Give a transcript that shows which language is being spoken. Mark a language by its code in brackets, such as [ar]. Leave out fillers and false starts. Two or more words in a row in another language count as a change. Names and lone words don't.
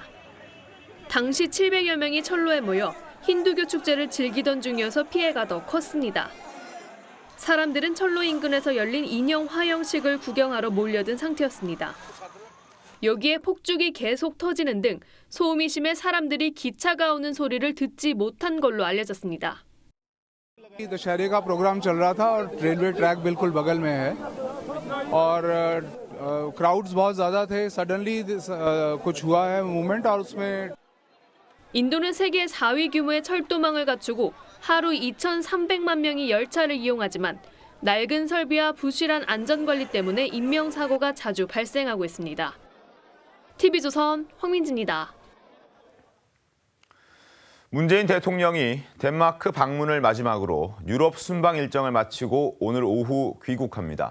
[ko] 당시 700여 명이 철로에 모여 힌두교 축제를 즐기던 중이어서 피해가 더 컸습니다. 사람들은 철로 인근에서 열린 인형 화형식을 구경하러 몰려든 상태였습니다. 여기에 폭죽이 계속 터지는 등 소음이 심해 사람들이 기차가 오는 소리를 듣지 못한 걸로 알려졌습니다. [hi] दशहरे का प्रोग्राम चल रहा था और [en] railway track [hi] बिल्कुल बगल में है और क्राउड्स बहुत ज़्यादा थे सडनली कुछ हुआ है मूवमेंट और उसमें [ko] 인도는 세계 4위 규모의 철도망을 갖추고 하루 2,300만 명이 열차를 이용하지만 낡은 설비와 부실한 안전관리 때문에 인명사고가 자주 발생하고 있습니다. TV조선 황민지입니다. 문재인 대통령이 덴마크 방문을 마지막으로 유럽 순방 일정을 마치고 오늘 오후 귀국합니다.